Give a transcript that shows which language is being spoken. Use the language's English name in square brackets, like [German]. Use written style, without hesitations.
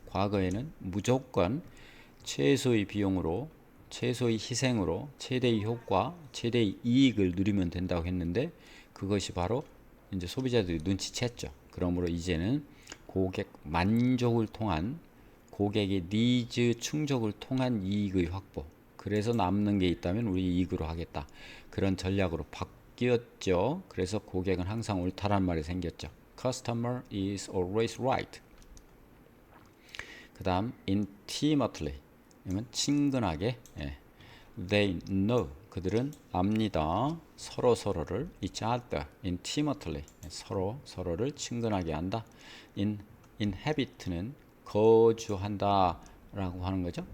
[Korean] 과거에는 무조건 최소의 비용으로 최소의 희생으로 최대의 효과 최대의 이익을 누리면 된다고 했는데 그것이 바로 이제 소비자들이 눈치챘죠. 그러므로 이제는 고객 만족을 통한 고객의 니즈 충족을 통한 이익의 확보 그래서 남는 게 있다면 우리 이익으로 하겠다. 그런 전략으로 바뀌었죠. 그래서 고객은 항상 옳다란 말이 생겼죠. [English] Customer is always right. [Korean] 그 다음 intimately 이면 친근하게 [English] They know [Korean] 그들은 압니다. 서로를 [English] each other intimately [Korean] 서로를 친근하게 한다. inhabit는 거주한다 라고 하는 거죠.